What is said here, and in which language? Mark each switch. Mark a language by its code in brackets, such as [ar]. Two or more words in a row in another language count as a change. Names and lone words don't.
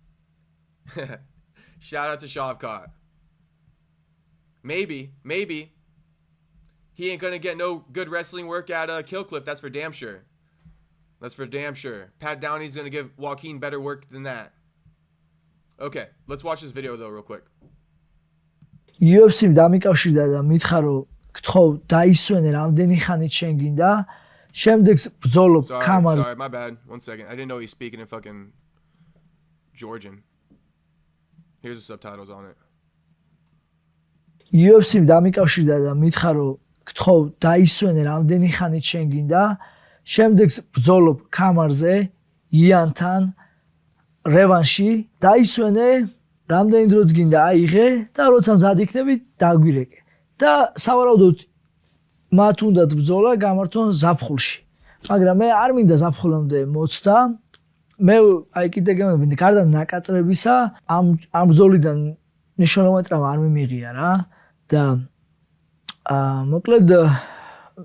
[en] Shout out to Shavkat. Maybe. He ain't gonna get no good wrestling work at Kill Cliff, that's for damn sure. That's for damn sure. Pat Downey's gonna give Joaquin better work than that. Okay, let's watch this video though real quick. [ka] UFC-მ დამიკავშირდა და მითხრა რომ გთხოვ დაისვენე რამდენი ხანით შენ გინდა შემდეგ ბრძოლობ კამარზე. [en] Sorry, my bad. 1 second. I didn't know he's speaking in fucking Georgian. Here's the subtitles on it. [ka] UFC-მ დამიკავშირდა და მითხრა რომ გთხოვ დაისვენე რამდენი ხანით შენ გინდა შემდეგ ბრძოლობ კამარზე იანთან რევანში დაისვენე რამდენი დროც გინდა აიღე და როცა მზად იქნები დაგვირეკე და სავარაუდოდ მათ უნდათ ბრძოლა გამართონ ზაფხულში მაგრამ მე არ მინდა ზაფხულამდე მოცდა მე აი კიდე გემები გარდა ნაკაწრებისა ამ ბრძოლიდან მნიშვნელოვანი ტრავმა არ მიმიღია რა და მოკლედ